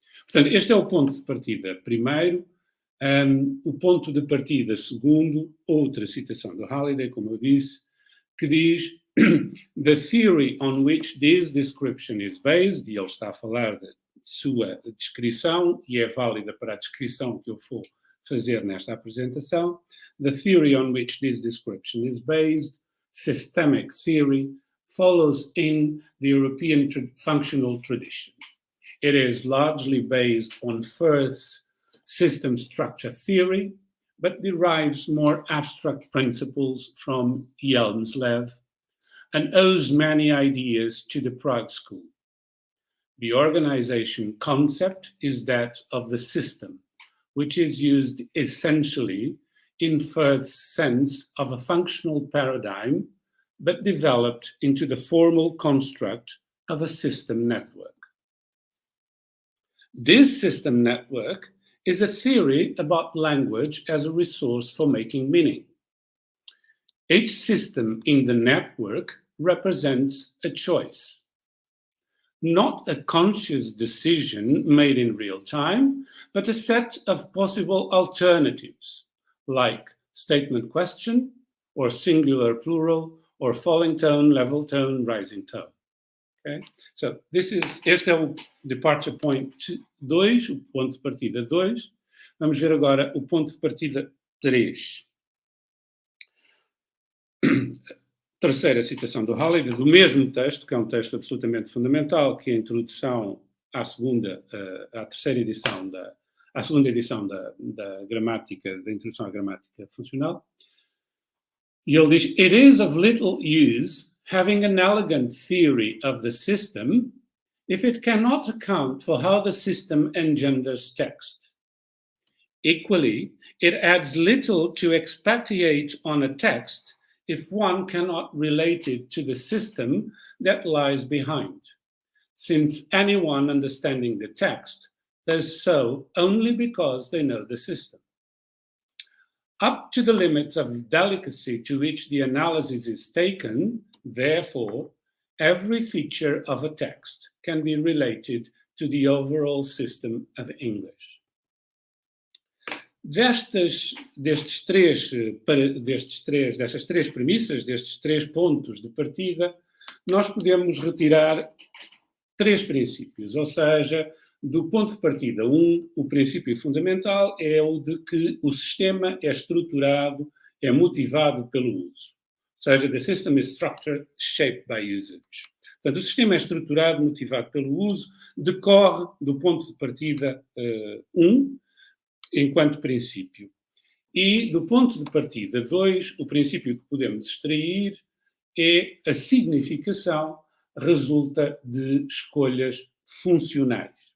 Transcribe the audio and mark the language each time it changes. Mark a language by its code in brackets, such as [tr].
[pt] Portanto, este é o ponto de partida primeiro. O ponto de partida segundo, outra citação do Halliday, como eu disse, que diz [en] the theory on which this description is based, [pt] e ele está a falar da sua descrição, e é válida para a descrição que eu vou fazer nesta apresentação, [en] the theory on which this description is based, systemic theory, follows in the European functional tradition. It is largely based on Firth's system structure theory, but derives more abstract principles from Hjelmslev and owes many ideas to the Prague School. The organization concept is that of the system, which is used essentially in Firth's sense of a functional paradigm, but developed into the formal construct of a system network. This system network is a theory about language as a resource for making meaning. Each system in the network represents a choice, not a conscious decision made in real time, but a set of possible alternatives, like statement question, or singular plural, or falling tone, level tone, rising tone. Okay? [pt] So, este é o [en] departure point [pt] 2, o ponto de partida 2. Vamos ver agora o ponto de partida 3. Terceira citação do Halliday, do mesmo texto, que é um texto absolutamente fundamental, que é a introdução à segunda edição da gramática, da introdução à gramática funcional. E ele diz: [en] "It is of little use having an elegant theory of the system if it cannot account for how the system engenders text. Equally, it adds little to expatiate on a text if one cannot relate it to the system that lies behind, since anyone understanding the text does so only because they know the system. Up to the limits of delicacy to which the analysis is taken, therefore, every feature of a text can be related to the overall system of English." [pt] Destas três premissas, destes três pontos de partida, nós podemos retirar três princípios, ou seja, do ponto de partida 1, o princípio fundamental é o de que o sistema é estruturado, é motivado pelo uso. Ou seja, [en] the system is structured, shaped by usage. [pt] Portanto, o sistema é estruturado, motivado pelo uso, decorre do ponto de partida 1, enquanto princípio. E do ponto de partida 2, o princípio que podemos extrair é a significação resulta de escolhas funcionais.